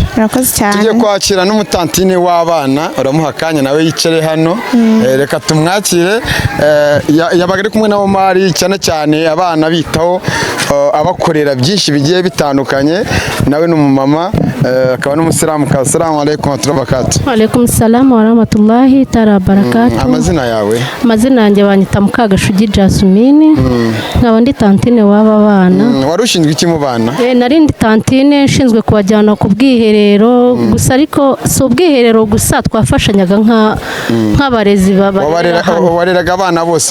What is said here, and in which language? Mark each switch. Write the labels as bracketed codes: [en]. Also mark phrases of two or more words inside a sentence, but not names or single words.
[rw] Murakoze cyane. Tugiye kwakira n'umutantine w'abana, uramuha akanya nawe yicare hano. Reka tumwakire. Yabaga ari kumwe na Omar, cyane cyane abana bitaho abakorera byinshi bigiye bitandukanye. Nawe ni umumama akaba n'umusilamu. [ar] السلام عليكم وبركاته. وعليكم السلام ورحمة الله تعالى بركاته. [rw] Amazina yawe? Amazina yanjye banyita Mukagashugi Jasmine, nkaba ndi tantine w'aba bana. Wari ushinzwe iki mu bana? Nari ndi tantine nshinzwe kubajyana ku bwiherero, gusa ariko si ubwiherero gusa, twafashanyaga nk'abarezi wareraga abana bose